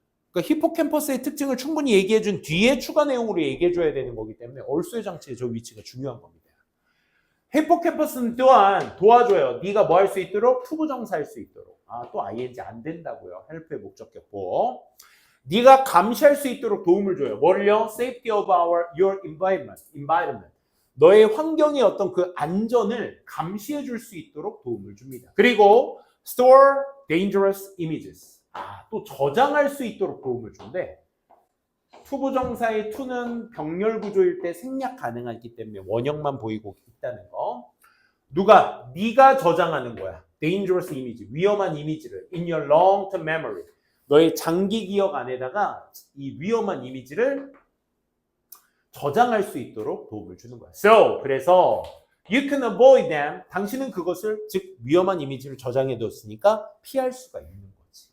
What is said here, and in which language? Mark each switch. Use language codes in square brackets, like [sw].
[ko] 그러니까 히포캠퍼스의 특징을 충분히 얘기해준 뒤에 추가 내용으로 얘기해줘야 되는 거기 때문에 also의 장치의 저 위치가 중요한 겁니다. 히포캠퍼스는 또한 도와줘요. 네가 뭐 할 수 있도록? 투부정사 할 수 있도록. 아, 또 ing 안 된다고요. help의 목적격보. 네가 감시할 수 있도록 도움을 줘요. 뭐를요? [en] Safety of your environment. [ko] 너의 환경의 어떤 그 안전을 감시해 줄 수 있도록 도움을 줍니다. 그리고 [en] store dangerous images. [ko] 아, 또 저장할 수 있도록 도움을 준대. 투부정사의 투는 병렬 구조일 때 생략 가능하기 때문에 원형만 보이고 있다는 거. 누가? 네가 저장하는 거야. [en] dangerous image, [ko] 위험한 이미지를 [en] in your long-term memory. [ko] 너의 장기 기억 안에다가 이 위험한 이미지를 저장할 수 있도록 도움을 주는 거야. [en] So, [ko] 그래서 [en] you can avoid them. [ko] 당신은 그것을, 즉 위험한 이미지를 저장해 뒀으니까 피할 수가 있는 거지.